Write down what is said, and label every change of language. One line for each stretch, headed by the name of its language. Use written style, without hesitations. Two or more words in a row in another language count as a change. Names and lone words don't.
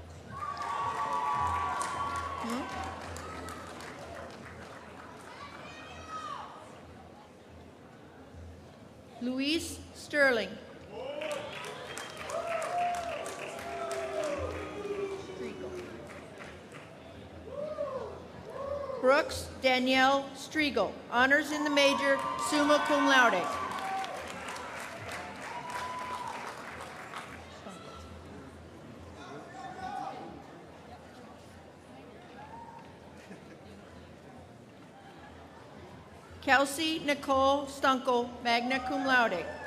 English: Luis Sterling. Brooks Danielle Striegel, honors in the major,
Latin: summa cum laude.
English: Kelsey Nicole Stunkel,
Latin: magna cum laude.